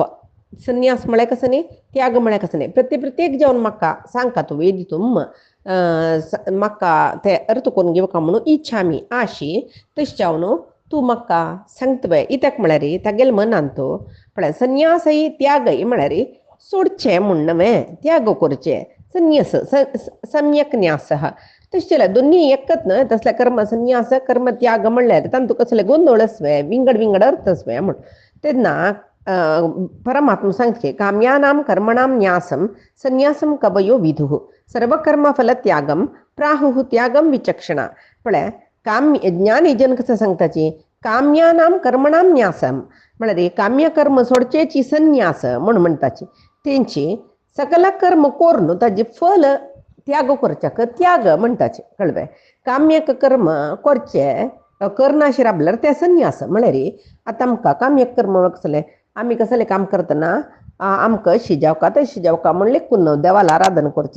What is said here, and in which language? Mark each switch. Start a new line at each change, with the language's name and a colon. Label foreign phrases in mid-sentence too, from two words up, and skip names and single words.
Konkani: संन्यास म्हळ्यार कसं न्ही, त्याग म्हळ्यार कसं न्ही. प्रत्येक जावन म्हाका सांगता तूं वेदितूम म्हाका ते अर्थ करून घेवका म्हणून इच्छामी आशी तशें जावन तूं म्हाका सांगतवे इत्याक म्हळ्यार तागेले मनांतो म्हळ्यार संन्यासय त्यागय म्हळ्यार सोडचें म्हूण नवें, त्याग करचें. संन्यास सम्यक न्यास तशें दोन्ही एकच न्हय. तसले कर्म संन्यास कर्म त्याग म्हणल्यार तांतूं कसले गोंधळच वे विंगड अर्थच वे म्हूण. तेन्ना परमात्मा सांगचे
Sanskrit: काम्यानां कर्मणां न्यासं संन्यासं कवयो विदुः सर्वकर्मफल त्यागम प्राहुः त्यागम विचक्षणा.
Konkani: म्हळ्यार काम्य ज्ञानी जन कसं सांगताची
Sanskrit: काम्यानां कर्मणां न्यासम
Konkani: म्हळ्यार काम्य कर्म सोडचेची संन्यास म्हणून म्हणटाची. तेंची सकल कर्म कोरून ताजे फल त्याग करच्याक त्याग म्हणटाचे कळवे. काम्यक कर्म करचे करनाशे राबल्यार ते संन्यास म्हळ्यार आतां आमकां काम्यक कर्म कसले आमी कसले काम करतना आमकां शिजावका ते शिजावका म्हण लेखून देवाला आराधना करचें.